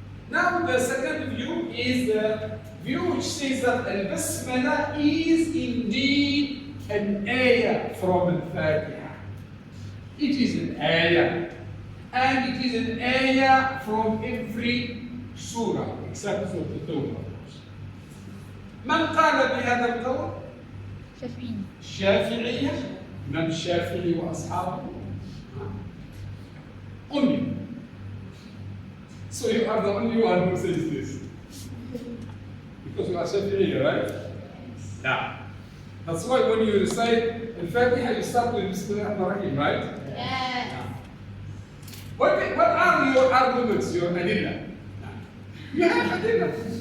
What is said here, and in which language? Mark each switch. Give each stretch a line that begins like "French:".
English: Now the second view is the view which says that Al-Basmala is indeed an ayah from Al-Fatiha. It is an ayah, and it is an ayah from every surah except for the Tawbah.
Arabic: من قال بهذا القول؟ الشافعية. من الشافعي وأصحابه
English: only. So you are the only one who says this. Because you are Shafi'i, right? Yeah. That's why when you recite Al-Fatiha, you start with Bismillah ar-Rahim, right? Yeah. What are your arguments, your adillah? You have adillah.